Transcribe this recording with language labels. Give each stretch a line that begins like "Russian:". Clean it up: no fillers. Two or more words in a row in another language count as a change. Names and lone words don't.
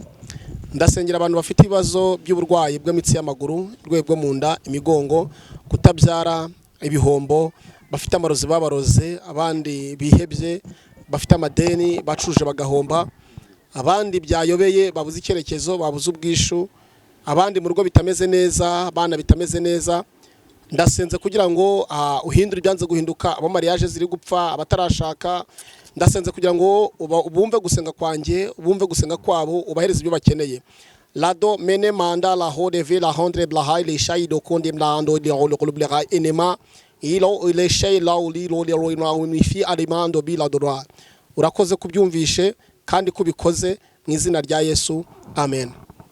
Kinyarwanda: Ndasengera abantu bafite ibibazo by'uburwayi bw'imitsi y'amaguru, rwego mu nda, imigongo, kutabyara, ibihombo, bafite amarozi babaroze, abandi bihebye, bafite amadeni bacuruje bagahomba, abandi byayobeye babuze icyerekezo, babuze ubwishu, abandi mu rugo bitameze neza, abana bitameze neza. Ndasenze kugira ngo uhindure ibyanze guhinduka, abo mariage ziri gupfa, abatarashaka. Ndasenze kugira ngo ubumve gusenga kwanjye, ubumve gusenga kwabo, ubahereze ibyo bakeneye. Lado mene manda la hodeve la hondre blahai le shaido konde mlando de holoblerai enema ilo le shay la ulilo le roina unifi alimando bila dora. Urakoze kubyumvishe kandi kubikoze mu izina rya Yesu. Amen.